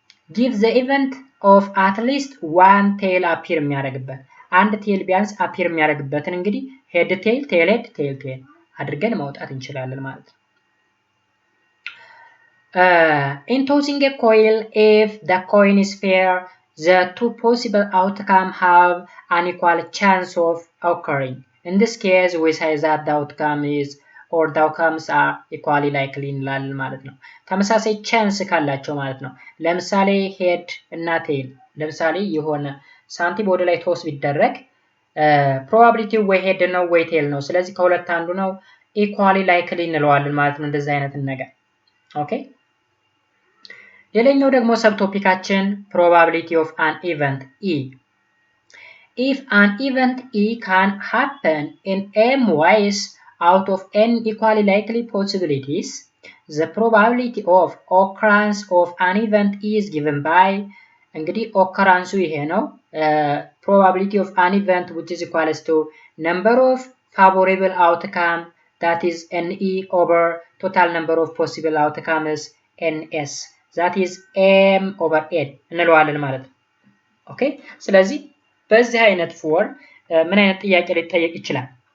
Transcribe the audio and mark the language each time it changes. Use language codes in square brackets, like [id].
[en] give the event of at least one tail appear [am] የሚያደርግበት አንድ ቴል ቢያንስ አፒር የሚያደርግበትን እንግዲህ ሄድ ቴል ቴል ሄድ ቴል ቴል አድርገን ማውጣት እንችላለን ማለት ነው። [en] in tossing a coin, if the coin is fair, the two possible outcomes have an equal chance of occurring. In this case, we say that the outcome is or the outcomes are equally likely [am] እንላለን ማለት ነው። ተመሳሳይ ቻንስ ካላቸው ማለት ነው። ለምሳሌ ሄድ እና ቴል፣ ለምሳሌ የሆነ ሳንቲም ወደ ላይ ቶስ ቢደረግ ፕሮባቢሊቲው ወይ ሄድ ነው ወይ ቴል ነው። ስለዚህ ከሁለት አንዱ ነው። ኢኳሊ ላይክሊ እንለዋለን ማለት ነው እንደዚህ አይነት ነገር። ኦኬ ሌላኛው ደግሞ ሰብ ቶፒካችን [en] probability of an event E. If an event E can happen in m ways out of n equally likely possibilities, the probability of occurrence of an event E is given by [am] እንግዲህ ኦከራንሱ ይሄ ነው። [en] probability of an event which is equals to number of favorable outcome that is NE over total number of possible outcomes NS that is M over N [am] እንለዋለን ማለት ነው። ኦኬ ስለዚህ በዚህ አይነት ፎርም ምን አይነት ጥያቄ ሊጠየቅ ይችላል?